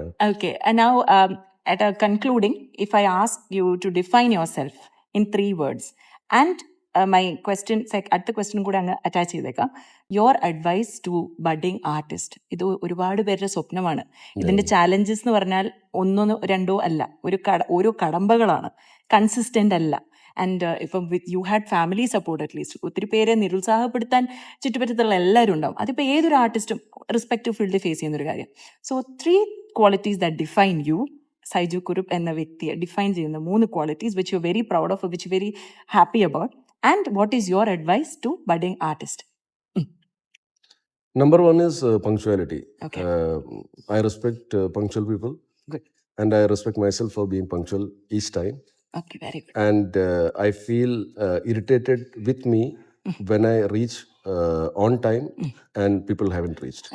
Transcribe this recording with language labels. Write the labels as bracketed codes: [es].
[en] Okay, and now at a concluding, if I ask you to define yourself in 3 words, and my question, [ml] അടുത്ത question കൂടെ അങ്ങ് attach ചെയ്തേക്കാം, [en] Your advice to budding artist. [ml] ഇത് ഒരുപാട് പേരുടെ സ്വപ്നമാണ്. ഇതിന്റെ ചാലഞ്ചസ് എന്ന് പറഞ്ഞാൽ 1 2 അല്ല, ഓരോ കടമ്പകളാണ്, കൺസിസ്റ്റന്റ് അല്ല. [en] And ഇപ്പം you had family support at least. [ml] ഒത്തിരി പേരെ നിരുത്സാഹപ്പെടുത്താൻ ചുറ്റുപറ്റത്തുള്ള എല്ലാവരും ഉണ്ടാവും. അതിപ്പോൾ ഏതൊരു ആർട്ടിസ്റ്റും റെസ്പെക്റ്റീവ് ഫീൽഡിൽ ഫേസ് ചെയ്യുന്നൊരു കാര്യം. [en] so 3 qualities that define you, [ml] Saiju Kurup എന്ന വ്യക്തിയെ ഡിഫൈൻ ചെയ്യുന്ന [en] 3 qualities which you very proud of, which very happy about, and what is your advice to budding artist? Number 1 is punctuality. I respect punctual people. Good. And I respect myself for being punctual each time. Okay, very good. And I feel irritated with me when I reach on time and people haven't reached.